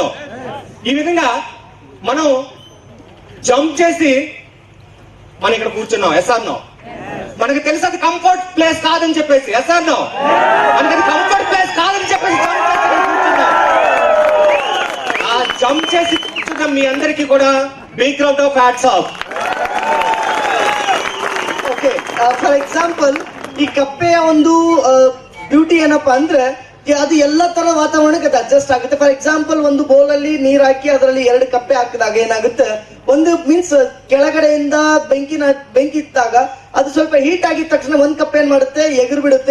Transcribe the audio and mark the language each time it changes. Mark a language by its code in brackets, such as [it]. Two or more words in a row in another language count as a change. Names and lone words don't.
[te] ఈ విధంగా మనం జంప్ చేసి మనం ఇక్కడ కూర్చున్నాం. [en] yes or no? [te] మనకి తెలుసు అది [en] comfort place [te] కాదని చెప్పేసి. [en] yes or no? [te] మనకి అది [en] comfort place [te] కాదని చెప్పేసి జంప్ చేసి కూర్చున్న మీ అందరికీ కూడా [en] big round of hats off. [kn] ಓಕೆ, [en] for example [kn] ಈ ಕಪ್ಪೆಯ ಒಂದು ಬ್ಯೂಟಿ ಏನಪ್ಪಾ ಅಂದ್ರೆ ಅದು ಎಲ್ಲ ತರ ವಾತಾವರಣಕ್ಕೆ ಅದು ಅಡ್ಜಸ್ಟ್ ಆಗುತ್ತೆ. [en] for example [kn] ಒಂದು ಬೌಲ್ ಅಲ್ಲಿ ನೀರ್ ಹಾಕಿ ಅದರಲ್ಲಿ 2 ಕಪ್ಪೆ ಹಾಕಿದಾಗ ಏನಾಗುತ್ತೆ, ಒಂದು ಮೀನ್ಸ್ ಕೆಳಗಡೆಯಿಂದ ಬೆಂಕಿ ಇತ್ತಾಗ ಅದು ಸ್ವಲ್ಪ ಹೀಟ್ ಆಗಿದ ತಕ್ಷಣ 1 ಕಪ್ಪೆ ಏನ್ ಮಾಡುತ್ತೆ, ಎಗರು ಬಿಡುತ್ತೆ.